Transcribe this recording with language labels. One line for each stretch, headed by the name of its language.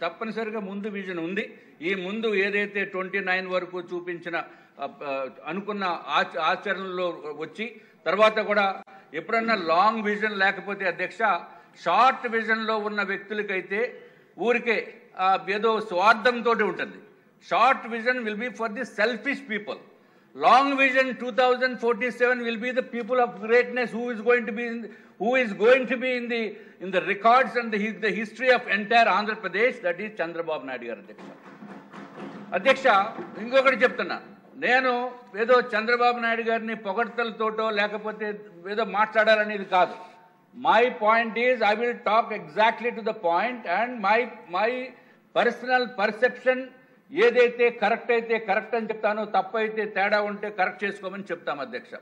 Telugu: తప్పనిసరిగా ముందు విజన్ ఉంది. ఈ ముందు ఏదైతే 29 వరకు చూపించిన అనుకున్న ఆచరణలో వచ్చి తర్వాత కూడా ఎప్పుడన్నా లాంగ్ విజన్ లేకపోతే అధ్యక్ష, షార్ట్ విజన్లో ఉన్న వ్యక్తులకైతే ఊరికే ఏదో స్వార్థంతో ఉంటుంది.
English: Short vision will be for the selfish people. Long vision 2047 will be the people of greatness who is going to be in the records and the history of entire Andhra Pradesh, that is Chandrababu Naidu garu.
Telugu: అధ్యక్ష ఇంకొకటి చెప్తున్నా, నేను ఏదో చంద్రబాబు నాయుడు గారిని పొగడ్తలతోటో లేకపోతే ఏదో మాట్లాడాలనేది కాదు.
English: my point is I will talk exactly to the point and my personal perception
Telugu: ఏదైతే కరెక్ట్ అయితే కరెక్ట్ అని చెప్తాను, తప్పు అయితే తేడా ఉంటే కరెక్ట్ చేసుకోమని చెప్తాం అధ్యక్ష.